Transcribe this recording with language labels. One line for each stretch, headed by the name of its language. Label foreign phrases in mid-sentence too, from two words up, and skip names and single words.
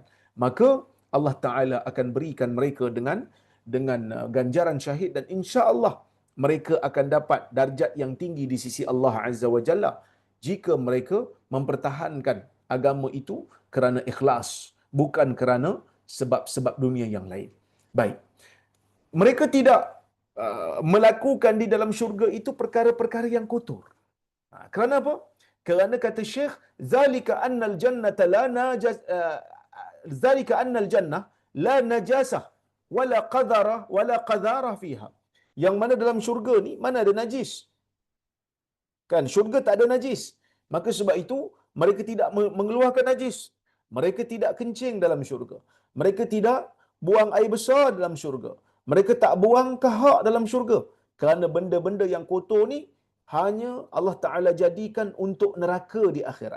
Malay: Maka Allah Taala akan berikan mereka dengan ganjaran syahid dan insya-Allah mereka akan dapat darjat yang tinggi di sisi Allah Azza wa Jalla jika mereka mempertahankan agama itu kerana ikhlas, bukan kerana sebab-sebab dunia yang lain. Baik. Mereka tidak melakukan di dalam syurga itu perkara-perkara yang kotor. Kerana apa? Kerana kata Syekh,
Arabic: ذلك أن الجنة لا نجس ذلك أن الجنة لا نجاسة ولا قذارة ولا قذارة فيها.
Malay: Yang mana dalam syurga ni mana ada najis? Kan syurga tak ada najis. Maka sebab itu mereka tidak mengeluarkan najis. Mereka tidak kencing dalam syurga. Mereka tidak buang air besar dalam syurga. Mereka tak buang kahak dalam syurga. Kerana benda-benda yang kotor ni hanya Allah Ta'ala jadikan untuk neraka di akhirat.